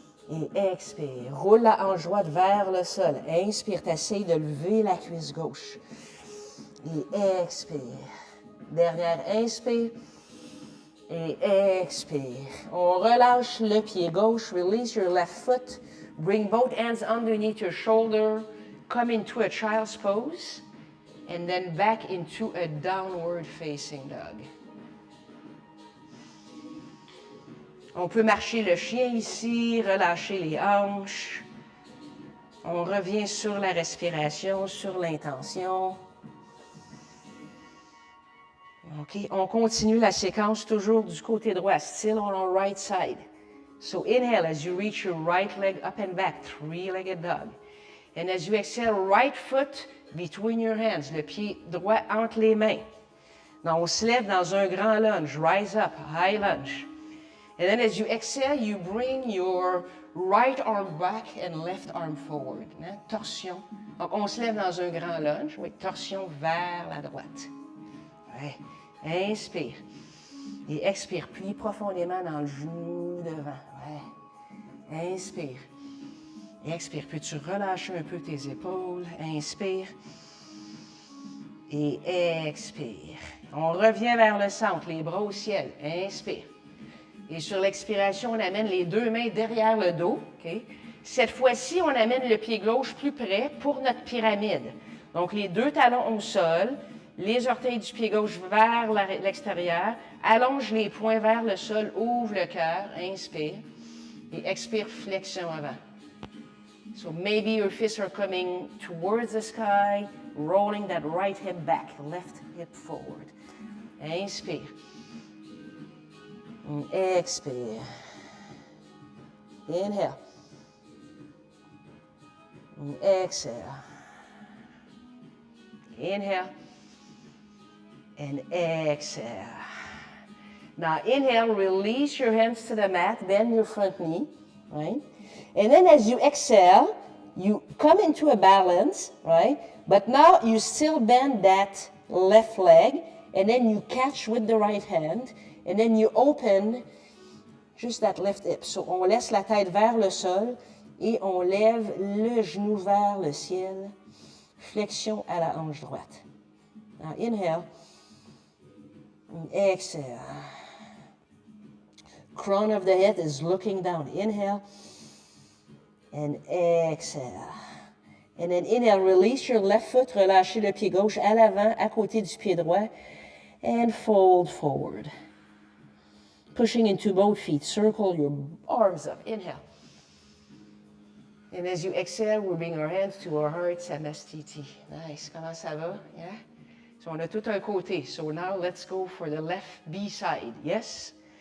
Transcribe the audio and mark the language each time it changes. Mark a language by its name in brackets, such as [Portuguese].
[French] Et expire. Roule la hanche droite vers le sol. Inspire, t'essayes de lever la cuisse gauche. Et expire. Dernière inspire. Et expire. On relâche le pied gauche. [English] Release your left foot. Bring both hands underneath your shoulder. Come into a child's pose. And then back into a downward facing dog. [French] On peut marcher le chien ici, relâcher les hanches. On revient sur la respiration, sur l'intention. OK, on continue la séquence toujours du côté droit, [English] still on our right side. So inhale as you reach your right leg up and back, three-legged dog. And as you exhale, right foot between your hands, [French] le pied droit entre les mains. Now, on se lève dans un grand lunge, [English] rise up, high lunge. And then as you exhale, you bring your right arm back and left arm forward. [French] Hein? Torsion. Donc, on se lève dans un grand lunge, oui, torsion vers la droite. Ouais. Inspire. Et expire. Plie profondément dans le genou devant. Ouais. Inspire. Expire. Peux-tu relâcher un peu tes épaules? Inspire. Et expire. On revient vers le centre, les bras au ciel. Inspire. Et sur l'expiration, on amène les deux mains derrière le dos. Okay? Cette fois-ci, on amène le pied gauche plus près pour notre pyramide. Donc, les deux talons au sol, Les orteils du pied gauche vers l'extérieur. Allonge les poings vers le sol. Ouvre le cœur. Inspire. Et expire, flexion avant. [English] So maybe your fists are coming towards the sky, rolling that right hip back, left hip forward. [French] Inspire. Expire. [English] Inhale. Exhale. Inhale. And exhale. Now inhale, release your hands to the mat, bend your front knee, right? And then as you exhale, you come into a balance, right? But now you still bend that left leg, and then you catch with the right hand, and then you open just that left hip. [French] So on laisse la tête vers le sol et on lève le genou vers le ciel. Flexion à la hanche droite. [English] Now inhale. Exhale. Crown of the head is looking down. Inhale. And exhale. And then inhale, release your left foot, [French] relâchez le pied gauche à l'avant, à côté du pied droit, [English] and fold forward. Pushing into both feet, circle your arms up. Inhale. And as you exhale, we bring our hands to our heart, Samastiti. [French] Nice. Comment ça va? Yeah? So on a tout un côté. [English] So now let's go for the left B side. Yes?